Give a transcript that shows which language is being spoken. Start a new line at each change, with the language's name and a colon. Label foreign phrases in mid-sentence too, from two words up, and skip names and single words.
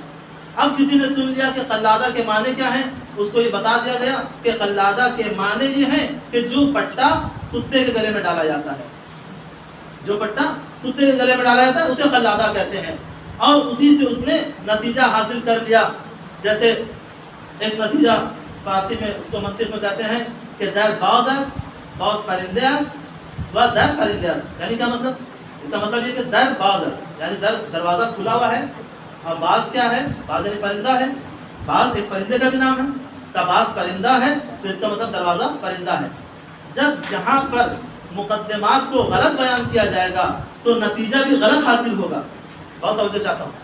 Urdu: اب کسی نے سن لیا کہ قلادہ کے معنی کیا ہیں، اس کو یہ بتا دیا گیا کہ قلادہ کے معنی یہ ہیں کہ جو پٹا کتے کے گلے میں ڈالا جاتا ہے. جو پٹا کتے کے گلے میں ڈالا جاتا ہے اسے قلادہ کہتے ہیں. اور اسی سے اس نے نتیجہ حاصل کر لیا. جیسے ایک نتیجہ فارسی میں اس کو منطق میں کہتے ہیں کہ
Persian: در باز است، باز پرندے است و در پرندے است.
Urdu: یعنی کیا مطلب؟ اس کا مطلب یہ کہ
Persian: در باز است
Urdu: یعنی دروازہ کھلا ہوا ہے، اور باز کیا ہے؟ باز یعنی پرندہ ہے. باز ایک پرندے کا بھی نام ہے. کا باز پرندہ ہے تو اس کا مطلب دروازہ پرندہ ہے. جب جہاں پر مقدمات کو غلط بیان کیا جائے گا تو نتیجہ بھی غلط حاصل ہوگا. بہت توجہ چاہتا ہوں.